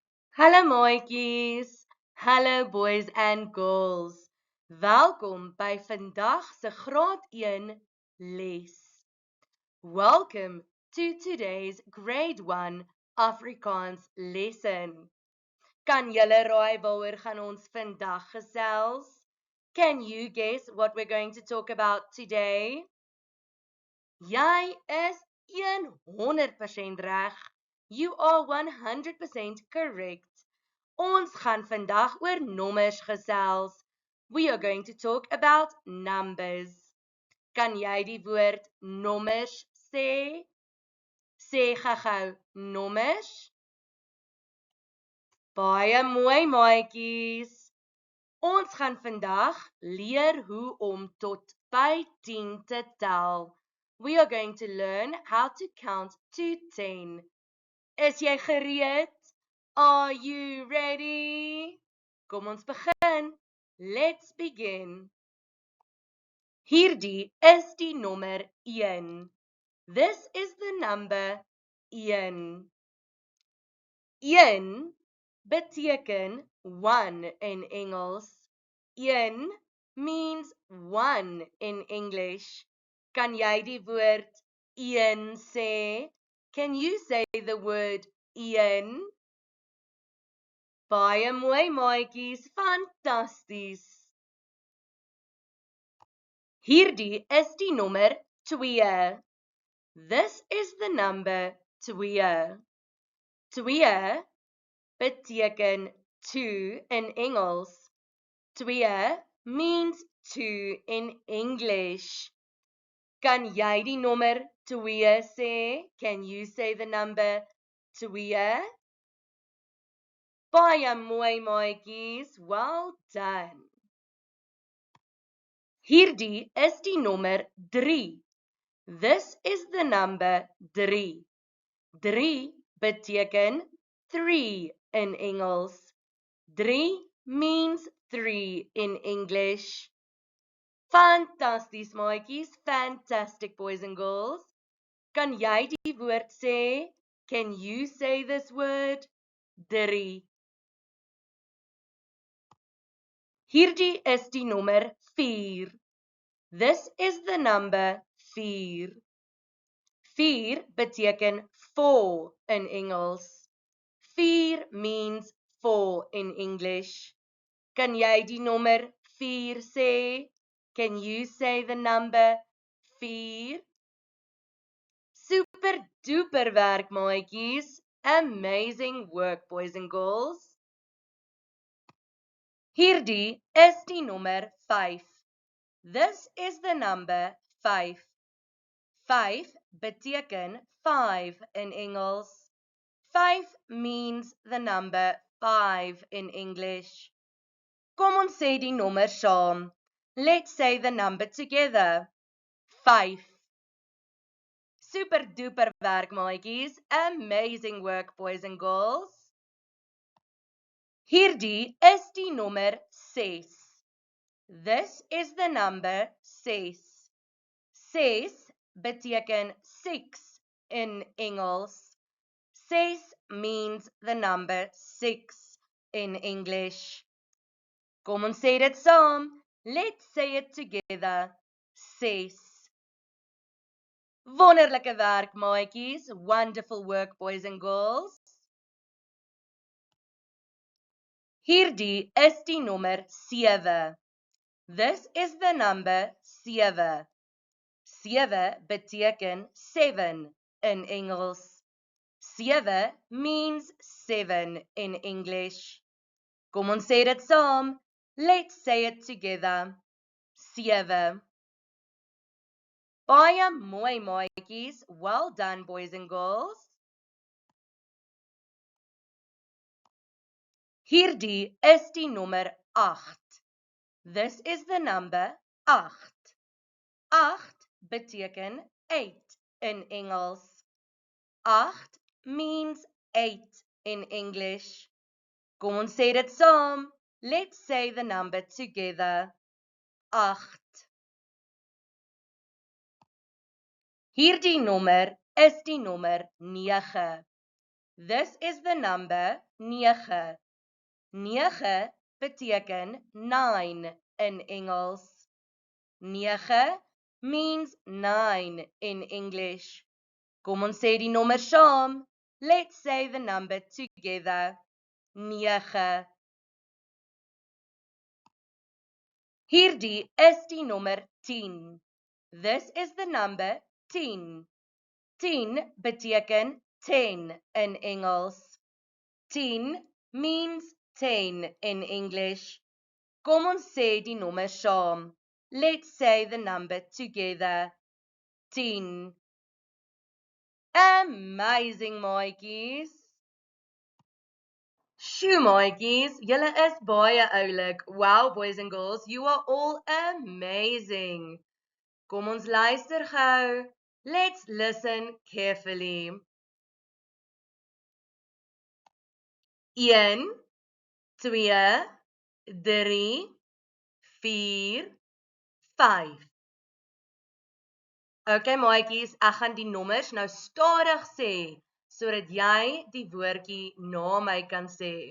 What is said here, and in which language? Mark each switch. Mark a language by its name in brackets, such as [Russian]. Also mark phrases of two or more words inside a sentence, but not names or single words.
[Afrikaans] Hallo maatjies, hallo [English] boys and girls. [Afrikaans] Welkom by vandag se graad 1 les. [English] Welcome to today's grade 1 Afrikaans lesson. [Afrikaans] Kan julle raai waaroor gaan ons vandag gesels? [English] Can you guess what we're going to talk about today? [Afrikaans] Jy is 100% reg. [English] You are 100% correct. [Afrikaans] Ons gaan vandag oor nommers gesels. [English] We are going to talk about numbers. [Afrikaans] Kan jy die woord nommers sê? Sê gou nommers. Baie mooi maatjies. Ons gaan vandag leer hoe om tot by 10 te tel. [English] We are going to learn how to count to 10. [Afrikaans] Is jy gereed? [English] Are you ready? [Afrikaans] Kom ons begin. [English] Let's begin. [Afrikaans] Hierdie is die nommer 1. [English] This is the number 1. [Afrikaans] 1 beteken 1 in Engels. [English] 1 means 1 in English. [Afrikaans] Kan jy die woord 1 sê? [English] Can you say the word 1? [Afrikaans] Baie mooi maatjies, fantasties. Hierdie is die nommer 2. [English] This is the number 2. [Afrikaans] 2 beteken 2 in Engels. [English] 2 means 2 in English. [Afrikaans] Kan jy die nommer 2 sê? [English] Can you say the number 2? [Afrikaans] Baie mooi maatjies, [English] well done. [Afrikaans] Hierdie is die nommer 3. [English] This is the number 3. [Afrikaans] 3 beteken 3 in Engels. [English] 3 means 3 in English. [Afrikaans] Fantasties maatjies, [English] fantastic boys and girls. [Afrikaans] Kan jy die woord sê? [English] Can you say this word? [Afrikaans] 3. Hierdie is die nommer 4. [English] This is the number 4. [Afrikaans] 4 beteken 4 in Engels. [English] 4 means 4 in English. [Afrikaans] Kan jy die nommer 4 sê? [English] Can you say the number 4? Super duper [Afrikaans] werk maatjies. [English] Amazing work boys and girls. [Afrikaans] Hierdie is die nommer 5. [English] This is the number 5. [Afrikaans] 5 beteken 5 in Engels. [English] 5 means the number 5 in English. [Afrikaans] Kom ons sê die nommer saam. [English] Let's say the number together. [Afrikaans] 5. [English] Super duper [Afrikaans] werk maatjies. [English] Amazing work boys and girls. [Afrikaans] Hierdie is die nommer 6. [English] This is the number 6. [Afrikaans] 6 beteken 6 in Engels. [English] 6 means the number 6 in English. [Afrikaans] Kom ons sê dit saam. [English] Let's say it together. 6. [Afrikaans] Wonderlike werk maatjies. [English] Wonderful work boys and girls. [Afrikaans] Hierdie is die nommer 7. [English] This is the number 7. [Afrikaans] 7 beteken 7 in Engels. [English] 7 means 7 in English. [Afrikaans] Kom ons sê dit saam. [English] Let's say it together. 7. [Afrikaans] Baie mooi maatjies. [English] Well done boys and girls. [Afrikaans] Hierdie is die nommer 8. [English] This is the number 8. [Afrikaans] 8 beteken 8 in Engels. [English] 8 means 8 in English. [Afrikaans] Kom ons sê dit saam. [English] Let's say the number together. 8. [Afrikaans] Hierdie nommer is die nommer 9. [English] This is the number 9. [Afrikaans] 9 beteken 9 in Engels. [English] 9 means 9 in English. [Afrikaans] Kom ons sê die nommer saam. [English] Let's say the number together. 9. [Afrikaans] Hierdie is die nommer 10. [English] This is the number 10. [Afrikaans] 10 beteken 10 in Engels. [English] 10 means 10 in English. [Afrikaans] Kom ons sê die nommer saam. [English] Let's say the number together. 10. Amazing, [Afrikaans] maatjies. Sjoe, maatjies, julle is baie oulik. [English] Wow, boys and girls, you are all amazing. [Afrikaans] Kom ons luister gou. [English] Let's listen carefully. 1, 2, 3, 4, 5. [Afrikaans] Okay, maatjies, ek gaan die nommers nou stadig sê, sodat jy die woordjie na my kan sê.